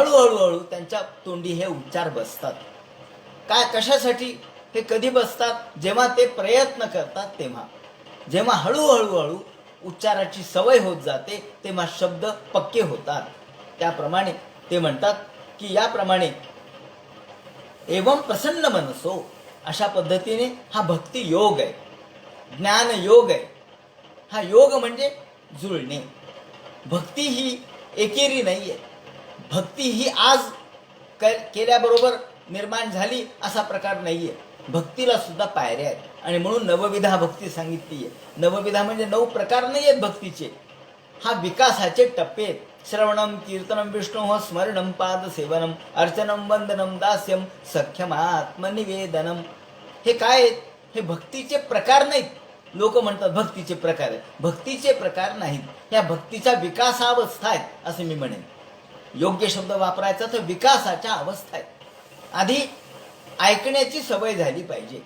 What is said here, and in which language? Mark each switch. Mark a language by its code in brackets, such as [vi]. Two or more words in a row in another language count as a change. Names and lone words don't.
[mr] हळूहळू त्यांच्या तोंडी हे उच्चार बसतात. काय, कशासाठी? हे कधी बसतात? जेव्हा ते प्रयत्न करतात तेव्हा. जेव्हा हळूहळू उच्चाराची सवय होत जाते तेव्हा शब्द पक्के होतात. त्याप्रमाणे ते म्हणतात की याप्रमाणे [sa] एवं प्रसन्न मनसो, [mr] अशा पद्धतीने हा भक्ती योग आहे, ज्ञान योग आहे. हा योग म्हणजे जुळणे. भक्ती ही एकेरी नाहीये. भक्ती ही आज केल्याबरोबर निर्माण झाली असा प्रकार नाहीये. भक्तीला सुद्धा पायऱ्या आहेत आणि म्हणून नवविधा भक्ती सांगितली आहे. नवविधा म्हणजे 9 प्रकार नाही आहेत भक्तीचे. हा विकासाचे टप्पे आहेत. [sa] श्रवणम कीर्तनम विष्णु स्मरणम पाद सेवनम अर्चनम वंदनम दास्यम सख्यम आत्मनिवेदनम. [mr] हे काय आहेत? हे भक्तीचे प्रकार नाहीत. लोक म्हणतात भक्तीचे प्रकार आहेत. भक्तीचे प्रकार नाहीत. या भक्तीच्या विकासावस्था आहेत असं मी म्हणेन. योग्य शब्द वापरायचा तर विकासाच्या अवस्था आहेत. आधी ऐकण्याची सवय झाली पाहिजे.